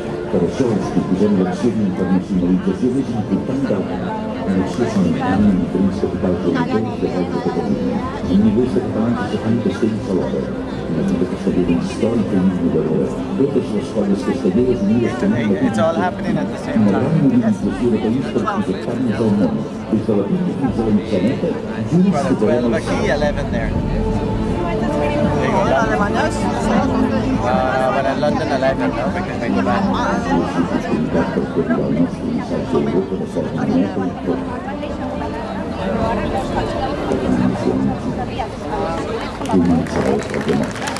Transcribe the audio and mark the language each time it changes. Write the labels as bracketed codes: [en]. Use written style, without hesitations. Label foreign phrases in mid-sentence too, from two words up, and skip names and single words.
[ca] Per això ens proposem l'acció d'internacionalització més important del món, una acció simultània en diferents capitals europeus de de Catalunya, amb milers de catalans aixecant castells alhora. Una vida castellera històrica i innovadora. Totes les colles castelleres unides com un [en] It's all happening at the same [ca] una gran [en] time. [ca] mobilització de país per projectar-nos al món. Des de la Bíblia fins a l'Enxaneta, junts [en] Brother, 12 [ca] superem els [en] aquí, 11 there. There you go, London. But in London 11, no? Because they go back. [ca] sostenibilitat per portar el nostre missatge a Europa de forma neta i clara. Començarà el problema.